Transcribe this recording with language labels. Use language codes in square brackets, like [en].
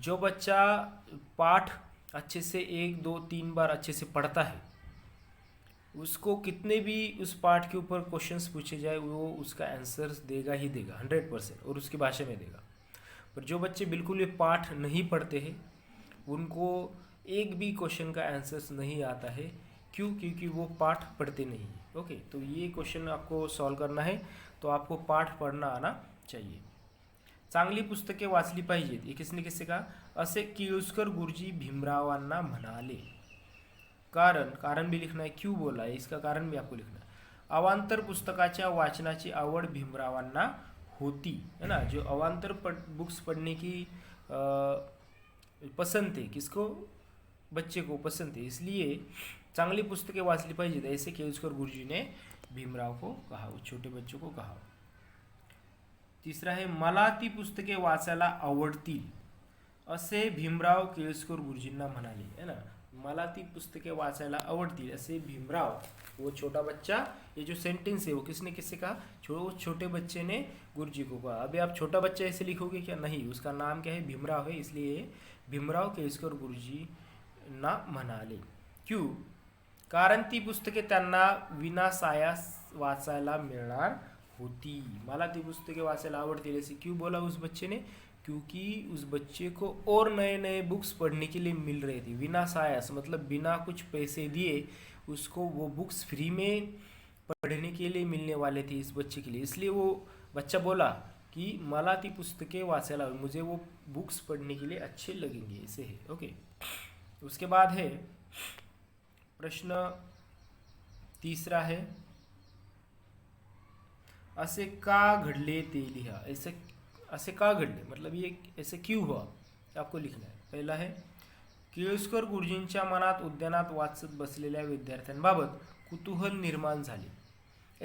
[hi] जो बच्चा पाठ अच्छे से 1 2 3 बार अच्छे से पढ़ता है, उसको कितने भी उस पाठ के ऊपर क्वेश्चंस पूछे जाए वो उसका आंसर देगा ही देगा 100%, और उसकी भाषा में देगा। पर जो बच्चे बिल्कुल भी पाठ नहीं पढ़ते हैं, उनको एक भी क्वेश्चन का आंसर्स नहीं आता है, क्यों? क्योंकि वो पाठ पढ़ते नहीं है। ओके, तो ये क्वेश्चन आपको सॉल्व करना है, तो आपको पाठ पढ़ना आना चाहिए। [mr] चांगली पुस्तके वाचली पाहिजेत, [hi] हे किसने किससे कहा, [mr] असे किर्लोस्कर गुरुजी भीमरावांना म्हणाले। [hi] कारण भी लिखना है, क्यों बोला है इसका कारण भी आपको लिखना है। [mr] अवांतर पुस्तकाच्या वाचनाची आवड भीमरावांना होती, [hi] है ना, जो अवांतर बुक्स पढ़ने की पसंद है, किसको, बच्चे को पसंद है, इसलिए [mr] चांगली पुस्तकें वाचली पाहिजेत, [hi] ऐसे किर्लोस्कर गुरुजी ने भीमराव को कहा, छोटे बच्चों को कहा। तीसरा है, [mr] मला ती पुस्तके वाचायला आवडतील, असे भीमराव किर्लोस्कर गुरुजींना म्हणाले, [hi] है ना, [mr] मला ती पुस्तके वाचायला आवडतील [hi] ऐसे भीमराव, वो छोटा बच्चा, ये जो सेंटेंस है वो किसने किससे कहा, छोटे बच्चे ने गुरुजी को कहा। अभी आप छोटा बच्चा ऐसे लिखोगे क्या, नहीं, उसका नाम क्या है, भीमराव है, इसलिए भीमराव किर्लोस्कर गुरुजी [mr] ना म्हणाले। [hi] क्यों? [mr] कारण ती पुस्तके त्यांना विनासायास वाचायला मिळणार होती। मला ती पुस्तके वाचायला आवडतील [hi] ऐसे क्यों बोला उस बच्चे ने, क्योंकि उस बच्चे को और नए नए बुक्स पढ़ने के लिए मिल रहे थे। विनासायास मतलब बिना कुछ पैसे दिए उसको वो बुक्स फ्री में पढ़ने के लिए मिलने वाले थे इस बच्चे के लिए, इसलिए वो बच्चा बोला कि [mr] मला ती पुस्तकें वाचायला, [hi] मुझे वो बुक्स पढ़ने के लिए अच्छे लगेंगे, ऐसे है। ओके, उसके बाद है प्रश्न तीसरा है, [mr] असे का घडले ते लिहा। [hi] ऐसे [mr] का घडले [hi] मतलब ये ऐसे क्यों हुआ, आपको लिखना है। [mr] पहला है, किर्लोस्कर गुरुजींच्या मनात उद्यानात वाचत बसलेल्या विद्यार्थ्यांबाबत कुतूहल निर्माण झाले।